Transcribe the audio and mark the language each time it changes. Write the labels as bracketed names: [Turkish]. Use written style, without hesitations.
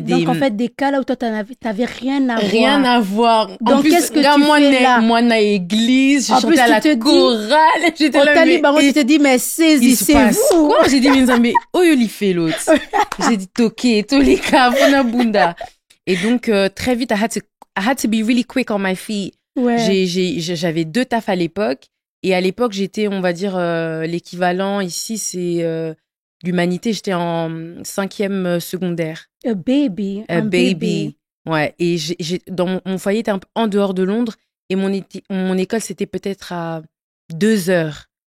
[French] Donc, en fait, des cas là où toi, t'avais rien à voir. Rien à voir. Donc, qu'est-ce que tu fais là? Moi, à l'église, je chantais à la chorale. J'étais là, tu te dis, mais saisissez-vous. Quoi? J'ai dit, mais il fait l'autre. J'ai dit, ok, tous les cas, [Lingala] fona bunda. [French] Et donc, très vite, [English] I had to be really quick on my feet. [French] J'avais 2 tafs à l'époque. Et à l'époque, j'étais, on va dire, l'équivalent ici, c'est l'humanité. J'étais en 5e secondaire. [English] A baby. [French] Ouais. Et dans mon foyer était un peu en dehors de Londres. Et mon école, c'était peut-être à 2 heures.